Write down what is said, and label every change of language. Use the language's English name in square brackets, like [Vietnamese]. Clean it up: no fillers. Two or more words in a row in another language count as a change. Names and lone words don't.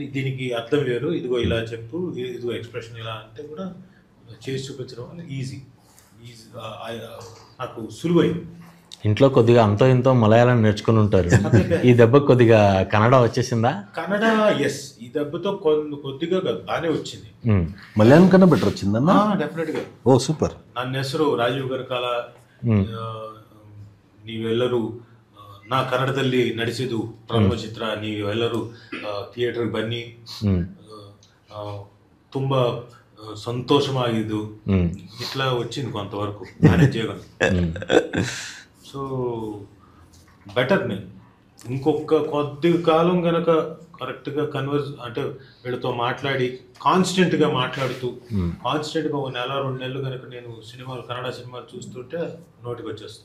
[Telugu] దీనికి అర్థం వేరు, ఇదిగో ఇలా చెప్పు, ఇదిగో ఎక్స్ప్రెషన్ ఇలా అంటే కూడా చేసి చూపించడం వల్ల ఈజీ నాకు సులువైంది. ఇంట్లో కొద్దిగా అంతో ఇంతో మలయాళం నేర్చుకుని ఉంటారు. ఈ దెబ్బ కొద్దిగా కన్నడ వచ్చేసిందా? కన్నడ ఎస్, ఈ దెబ్బతో కొద్దిగా బాగానే వచ్చింది. మలయాళం కన్నా బెటర్ వచ్చిందన్నా? డెఫినెట్గా. ఓ సూపర్. [Kannada] ನನ್ನ ಹೆಸರು ರಾಜೀವ್ ಗರ್ಕಾಲ, ನೀವೆಲ್ಲರೂ ನಾ ಕನ್ನಡದಲ್ಲಿ ನಡೆಸಿದ್ದು ಪ್ರಥಮ ಚಿತ್ರ, ನೀವೆಲ್ಲರೂ ಥಿಯೇಟರ್ಗೆ ಬನ್ನಿ, ತುಂಬ సంతోషమాగిದ್ದು [Telugu] ఇట్లా వచ్చింది కొంతవరకు మేనేజ్ చేయగలను. [English] so better. [Telugu] నేను ఇంకొక కొద్ది కాలం కనుక కరెక్ట్గా కన్వర్స్ అంటే వీళ్ళతో మాట్లాడి కాన్స్టెంట్గా మాట్లాడుతూ కాన్స్టెంట్గా 1 నెల 2 నెలలు కనుక నేను సినిమాలు కన్నడ సినిమాలు చూస్తుంటే నోటికి వచ్చేస్తుంది.